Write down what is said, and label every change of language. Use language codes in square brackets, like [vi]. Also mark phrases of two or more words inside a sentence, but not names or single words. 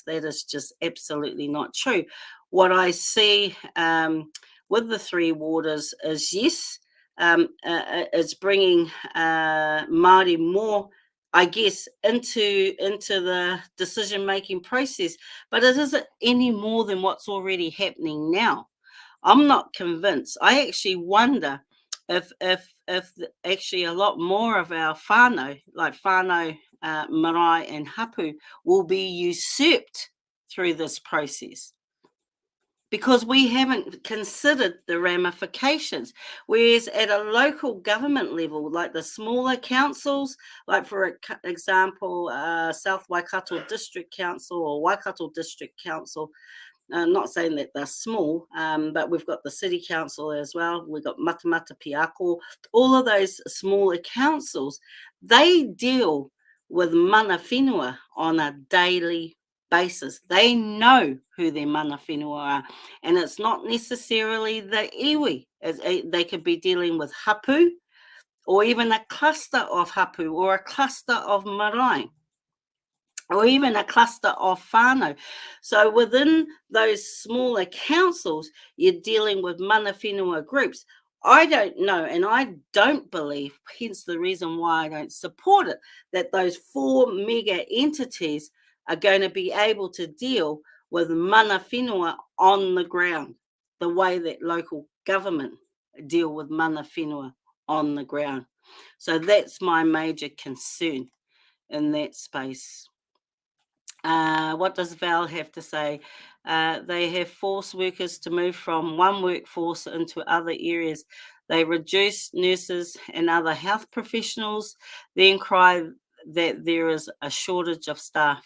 [en] That is just absolutely not true. What I see with the three waters is, yes, it's bringing Māori more, I guess, into the decision-making process, but it isn't any more than what's already happening now. I'm not convinced. I actually wonder if actually a lot more of our whānau, like whānau, marae and hapu, will be usurped through this process, because we haven't considered the ramifications. Whereas at a local government level, like the smaller councils, like for example, South Waikato District Council or Waikato District Council, not saying that they're small, but we've got the city council as well. We've got Matamata Piako. All of those smaller councils, they deal with [mi] mana whenua [en] on a daily basis. They know who their [mi] mana whenua [en] are. And it's not necessarily the iwi. They could be dealing with hapu, or even a cluster of hapu, or a cluster of marae, or even a cluster of whānau. So within those smaller councils, you're dealing with [mi] mana whenua [en] groups. I don't know, and I don't believe, hence the reason why I don't support it, that those 4 mega entities are going to be able to deal with [mi] mana whenua [en] on the ground, the way that local government deal with [mi] mana whenua [en] on the ground. So that's my major concern in that space. What does Val have to say? They have forced workers to move from one workforce into other areas. They reduce nurses and other health professionals, then cry that there is a shortage of staff.